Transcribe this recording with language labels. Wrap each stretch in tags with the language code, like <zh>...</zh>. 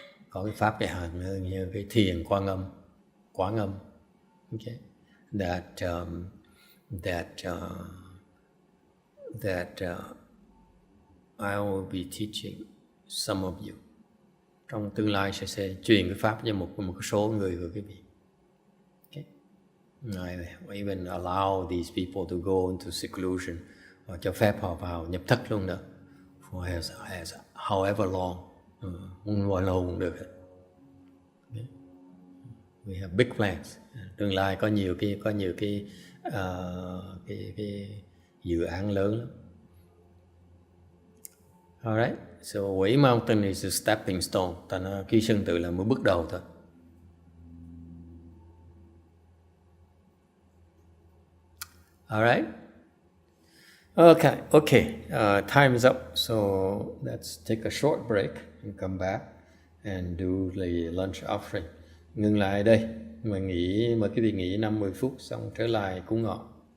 <vi>Có cái pháp như cái thiền quán âm.</vi> <en>Okay, that I will be teaching some of you.</en> <vi>Trong tương lai sẽ truyền cái pháp cho một số người của quý vị. Okay.</vi> <en>I even allow these people to go into seclusion,</en> <vi>hoặc cho phép họ vào nhập thất luôn đó,</vi> <en>for as however long,</en> <vi>muốn bao lâu cũng được.</vi> <en>Okay. We have big plans.</en> <vi>Tương lai có nhiều cái dự án lớn lắm.</vi> <en>Alright, so Quỷ Mountain is a stepping stone.</en> <vi>Ký Sơn Tự là một bước đầu thôi.</vi> <en>Alright. Okay. Time's up. So let's take a short break and come back and do the lunch offering.</en> <vi>Ngừng lại đây. Mời quý vị nghỉ 50 phút xong trở lại cúng ngọ.</vi>